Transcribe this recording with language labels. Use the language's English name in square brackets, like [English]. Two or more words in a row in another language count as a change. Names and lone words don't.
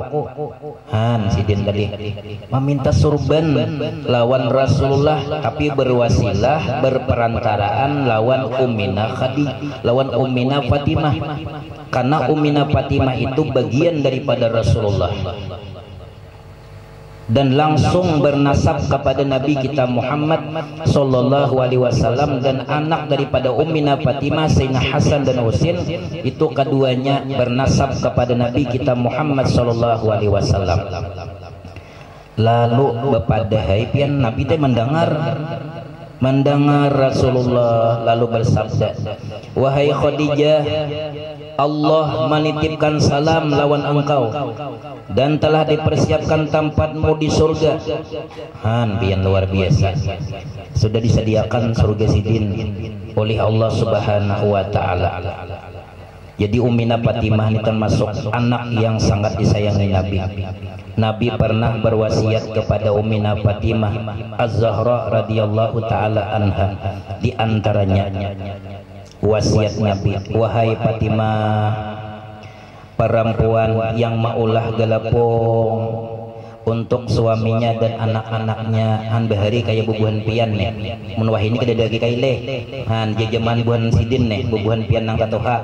[Banjar] Han Sidin tadi meminta surban lawan Rasulullah, tapi berwasilah berperantaraan lawan Ummina Khadijah, lawan Ummina Fatimah, karena Ummina Fatimah itu bagian daripada Rasulullah dan langsung bernasab kepada Nabi kita Muhammad [Arabic] صلى الله عليه وسلم, [Banjar] dan anak daripada Ummina Fatimah Sayyidina Hasan dan Husain itu keduanya bernasab kepada Nabi kita Muhammad [Arabic] صلى الله عليه وسلم. [Banjar] Lalu bepadahai pian Nabi teh mendengar Rasulullah lalu bersabda, wahai Khadijah, Allah menitipkan salam lawan engkau dan telah dipersiapkan tempatmu di surga. Han pian luar biasa, sudah disediakan surga Sidin oleh Allah [Arabic] سبحانه وتعالى. [Banjar] Jadi Ummina Fatimah ini termasuk anak yang sangat disayangi Nabi. Nabi pernah berwasiat kepada Ummina Fatimah Az-Zahra [Arabic] رضي الله تعالى عنها, [Banjar] di antaranya wasiat Nabi, wahai Fatimah, perempuan yang maulah galapung untuk suaminya dan anak-anaknya, han bahari kayak bubuhan pian nih mun wah ini kada dagi kaile han jajaman buhan Sidin nih bubuhan pian nang katoha.